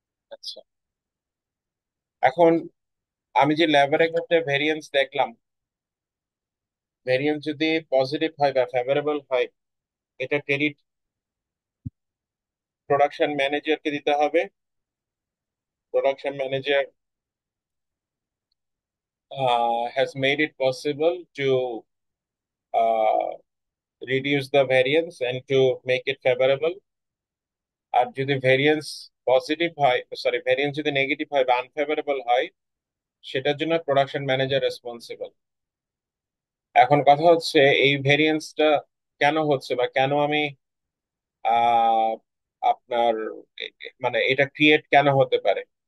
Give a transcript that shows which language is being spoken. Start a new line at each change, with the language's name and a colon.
Bangla: আচ্ছা, এখন আমি যে লেবারের ক্ষেত্রে ভেরিয়েন্স দেখলাম, ভেরিয়েন্স যদি পজিটিভ হয় বা ফেভারেবল হয়, এটা ক্রেডিট প্রোডাকশন ম্যানেজারকে দিতে হবে।
English: Production manager has made it possible to uh, reduce the variance and to make it favorable.
Bangla: আর যদি ভেরিয়েন্স পজিটিভ হয়, সরি, ভেরিয়েন্স যদি নেগেটিভ হয় বা আনফেভারেবল হয়, সেটার জন্য প্রোডাকশন ম্যানেজার রেসপন্সিবল। এখন কথা হচ্ছে এই ভেরিয়েন্সটা কেন হচ্ছে বা কেন আমি আহ আপনার মানে এটা ক্রিয়েট কেন হতে পারে?